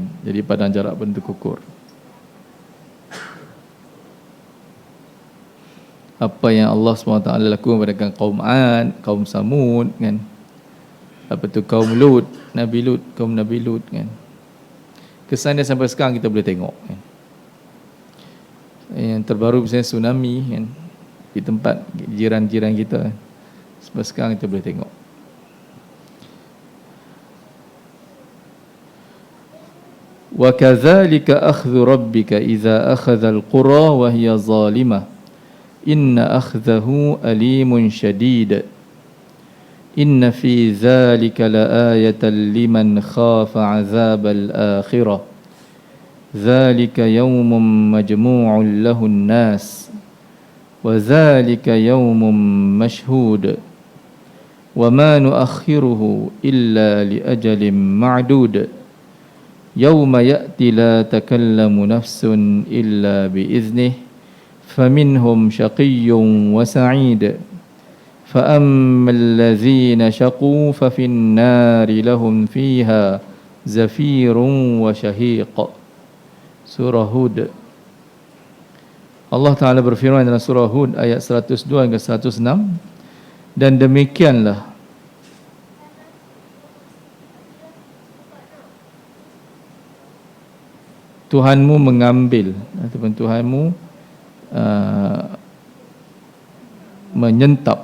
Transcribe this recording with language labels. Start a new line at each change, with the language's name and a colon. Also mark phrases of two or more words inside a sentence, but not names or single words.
Malay: Jadi padang jarak pun terkukur. Apa yang Allah SWT lakukan pada kaum Ad, kaum Samud kan. Apa tu kaum Lut, kaum Nabi Lut kan. Kesan dia sampai sekarang kita boleh tengok kan. Yang terbaru misalnya tsunami kan, di tempat jiran-jiran kita. Sampai sekarang kita boleh tengok.
Arabic: وكذلك أخذ ربك إذا أخذ القرى وهي ظالمة إن أخذه أليم شديد. إن في ذلك لآية لمن خاف عذاب الآخرة. ذلك يوم مجموع له الناس. وَذَلِكَ يَوْمٌ مَشْهُودٌ وَمَا نُؤَخِّرُهُ إِلَّا لِأَجَلٍ مَعْدُودٍ يَوْمَ يَأْتِ لَا تَكَلَّمُ نَفْسٌ إِلَّا بِإِذْنِهِ فَمِنْهُمْ شَقِيٌّ وَسَعِيدٌ فَأَمَّا الَّذِينَ شَقُوا فَفِي النَّارِ لَهُمْ فِيهَا زَفِيرٌ وَشَهِيقٌ.
Malay: Surah Hud. Allah Ta'ala berfirman dalam surah Hud ayat 102 hingga 106, dan demikianlah Tuhanmu mengambil ataupun Tuhanmu menyentap.